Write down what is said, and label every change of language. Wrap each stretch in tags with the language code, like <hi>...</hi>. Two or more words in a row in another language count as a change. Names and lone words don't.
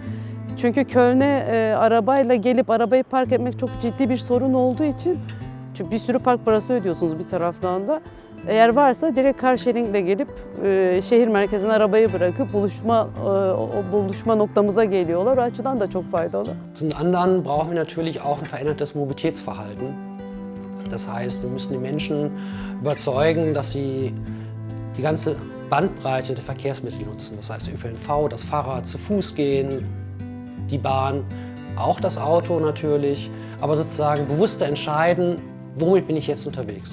<tr>Çünkü Köln'e arabayla gelip arabayı park etmek çok ciddi bir sorun olduğu için, çünkü bir sürü park parası ödüyorsunuz bir taraftan da. Eğer varsa direkt carsharing ile gelip şehir merkezine arabayı bırakıp buluşma noktamıza geliyorlar. O açıdan da çok faydalı.</tr> <de>Zum anderen brauchen wir natürlich auch ein verändertes Mobilitätsverhalten. Das heißt, wir müssen die Menschen überzeugen, dass sie die ganze Bandbreite der Verkehrsmittel nutzen. Das heißt ÖPNV, das Fahrrad, zu Fuß gehen, die Bahn, auch das Auto natürlich, aber sozusagen bewusster entscheiden, womit bin ich jetzt unterwegs.</de>